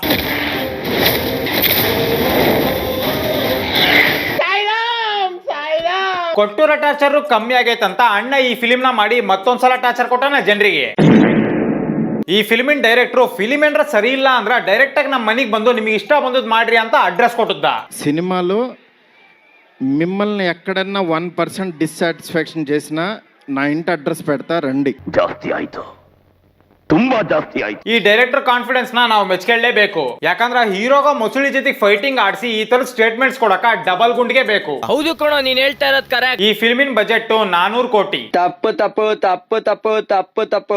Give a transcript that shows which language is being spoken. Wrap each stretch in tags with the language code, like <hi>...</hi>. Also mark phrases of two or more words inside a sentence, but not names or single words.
<kn>ಕೊಟ್ಟಿರೋ ಟಾರ್ಚರ್ ಕಮ್ಮಿ ಆಗೈತಂತ ಅಣ್ಣ ಈ ಫಿಲ್ಮ್ ನ ಮಾಡಿ ಮತ್ತೊಂದ್ಸಲ ಟಾರ್ಚರ್ ಕೊಟ್ಟಾನ ಜನರಿಗೆ. ಈ ಫಿಲ್ಮಿನ ಡೈರೆಕ್ಟರ್ ಫಿಲ್ಮ್ ಏನ್ರ ಸರಿ ಇಲ್ಲ ಅಂದ್ರ ಡೈರೆಕ್ಟ್ ಆಗಿ ನಮ್ಮ ಮನೆಗೆ ಬಂದು ನಿಮಗೆ ಇಷ್ಟ ಬಂದದ್ ಮಾಡ್ರಿ ಅಂತ ಅಡ್ರೆಸ್ ಕೊಟ್ಟಿದ್ದ.</kn> <te>సినిమాలో మిమ్మల్ని ఎక్కడన్నా 1% డిస్సాటిస్ఫాక్షన్ చేసినా నా ఇంటి అడ్రస్ పెడతా రండి.</te> <kn>ಜಾಸ್ತಿ ಆಯ್ತು, ತುಂಬಾ ಜಾಸ್ತಿ ಆಯ್ತು. ಈ ಡೈರೆಕ್ಟರ್ ಕಾನ್ಫಿಡೆನ್ಸ್ ನಾವು ಮೆಚ್ಕೊಳ್ಳೇಬೇಕು. ಯಾಕಂದ್ರ ಹೀರೋಗ ಮೊಸಳಿ ಜೊತೆ ಫೈಟಿಂಗ್ ಆಡಿಸಿ ಈ ತರ ಸ್ಟೇಟ್ಮೆಂಟ್ಸ್ ಕೊಡಕ ಡಬಲ್ ಗುಂಡಿಗೆ ಬೇಕು. ಹೌದು ಕಣೋ, ನೀನ್ ಹೇಳ್ತಾ ಇರೋದ್ ಕರೆಕ್ಟ್. ಈ ಫಿಲ್ಮಿನ ಬಜೆಟ್ 400 ಕೋಟಿ. ತಪ್ಪು ತಪ್ಪು ತಪ್ಪು ತಪ್ಪು ತಪ್ಪು ತಪ್ಪು.</kn>